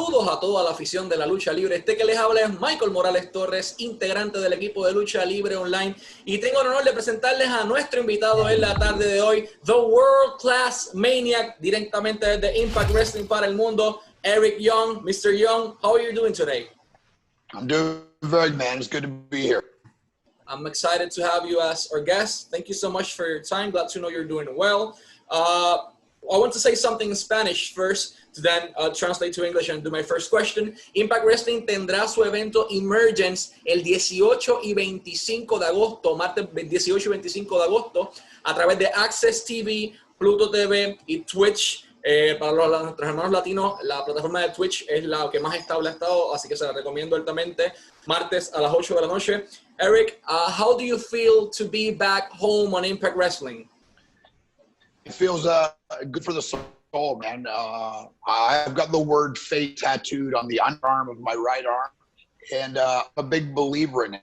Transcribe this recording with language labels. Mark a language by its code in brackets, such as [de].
[es] a toda la afición de la lucha libre. Este que les habla es Michael Morales Torres, integrante del equipo de lucha libre online, y tengo el honor de presentarles a nuestro invitado en la tarde de hoy, The World Class Maniac, directamente desde Impact Wrestling para el mundo, Eric Young. [en] Mr. Young, how are you doing today? I'm doing very good, man. It's good to be here. I'm excited to have you as our guest. Thank you so much for your time. Glad to know you're doing well. I want to say something in Spanish first, to then translate to English and do my first question. [es] Impact Wrestling tendrá su evento Emergence el 18 y 25 de agosto, martes 18 y 25 de agosto, a través de Access TV, Pluto TV y Twitch. Para nuestros hermanos latinos, la plataforma de Twitch es la que más estable ha estado, así que se la recomiendo altamente. Martes a las 8 de la noche. [en] Eric, how do you feel to be back home on Impact Wrestling? It feels good for the soul, man. I've got the word fate tattooed on the underarm of my right arm, and I'm a big believer in it.